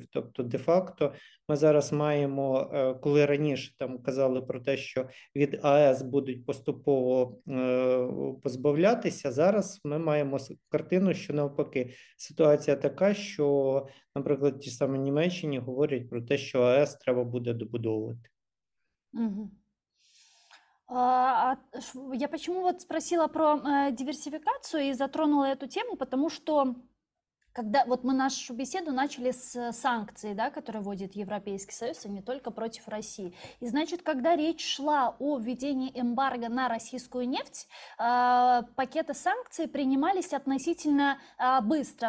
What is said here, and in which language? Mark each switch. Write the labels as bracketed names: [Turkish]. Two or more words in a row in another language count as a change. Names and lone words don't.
[Ukrainian] Тобто, де-факто, ми зараз маємо, коли раніше там казали про те, що від АЕС будуть поступово позбавлятися, зараз ми маємо картину, що навпаки ситуація така, що, наприклад, ті самі Німеччині говорять про те, що АЕС треба буде добудовувати. Мгм. [Russian] Я почему вот спросила про диверсификацию и затронула эту тему, потому что когда вот мы нашу беседу начали с санкций, да, которые вводит Европейский Союз, и не только против России. И значит, когда речь шла о введении эмбарго на российскую нефть, пакеты санкций принимались относительно быстро.